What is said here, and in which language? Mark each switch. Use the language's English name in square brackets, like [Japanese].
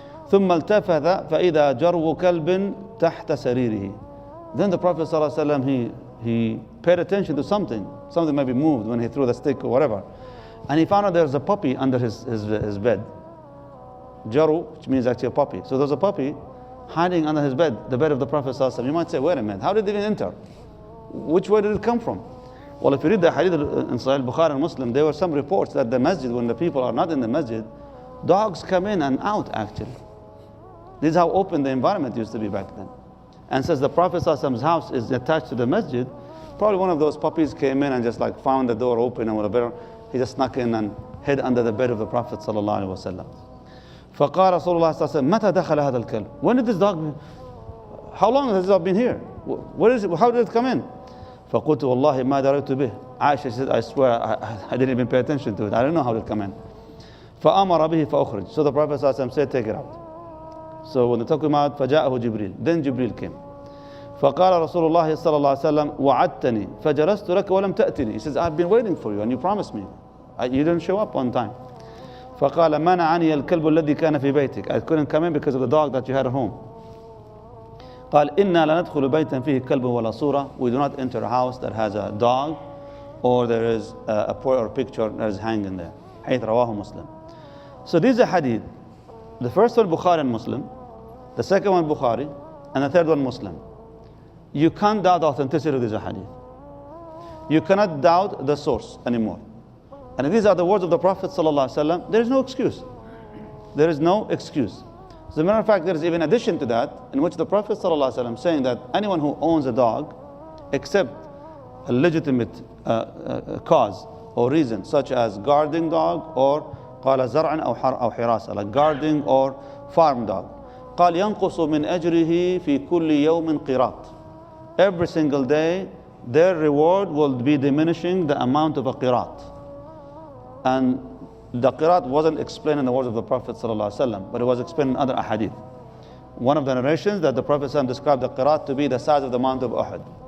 [Arabic] ثم التفت فإذا جرو كلب تحت سريره. [English] Then the Prophet ﷺ, he paid attention to something maybe moved when he threw the stick or whatever, and he found out there's a puppy under his bed. Jaru, which means actually a puppy. So there's a puppy hiding under his bed, the bed of the Prophet ﷺ. You might say, wait a minute, how did it even enter? Which way did it come from? Well, if you read the hadith in Sahih Bukhari and Muslim, there were some reports that the masjid, when the people are not in the masjid, dogs come in and out actually. This is how open the environment used to be back then. And since the Prophet ﷺ's house is attached to the masjid, probably one of those puppies came in and just like found the door open and whatever. He just snuck in and hid under the bed of the Prophet ﷺ. [Arabic] فقال رسول الله صلى الله عليه وسلم متى دخل هذا الكلب? [English] When did this dog? How long has this dog been here? Where is it? How did it come in? [Arabic] فقلت والله ما دريت به. [English] Aisha said, I swear I didn't even pay attention to it. I don't know how it come in. [Arabic] فأمر به فأخرج. [English] So the Prophet صلى الله عليه وسلم said, take it out. So when they took him out, [Arabic] فجاءه جبريل. [English] Then Jibril came. [Arabic] فقال رسول الله صلى الله عليه وسلم وعدتني فجلست لك ولم تأتني. [English] He says, I've been waiting for you and you promised me. You didn't show up on time. [Arabic] فقال منعني الكلب الذي كان في بيتك. [English] I couldn't come in because of the dog that you had at home. [Arabic] قال إنا لا ندخل بيتا فيه كلب ولا صورة. [English] We do not enter a house that has a dog or there is a picture that is hanging there. [Arabic] حديث رواه مسلم. [English] So these are hadith. The first one Bukhari and Muslim, the second one Bukhari, and the third one Muslim. You can't doubt the authenticity of these hadith. You cannot doubt the source anymore. And if these are the words of the Prophet ﷺ, there is no excuse. There is no excuse. As a matter of fact, there is even addition to that, in which the Prophet ﷺ saying that anyone who owns a dog, except a legitimate cause or reason, such as guarding dog or [Arabic] قال زرع أو حراسة, [English] like guarding or farm dog. [Arabic] قال ينقص من أجره في كل يوم قيراط. [English] Every single day, their reward will be diminishing the amount of a qirat. And the qirat wasn't explained in the words of the Prophet ﷺ, but it was explained in other ahadith. One of the narrations that the Prophet ﷺ described the qirat to be the size of the Mount of Uhud.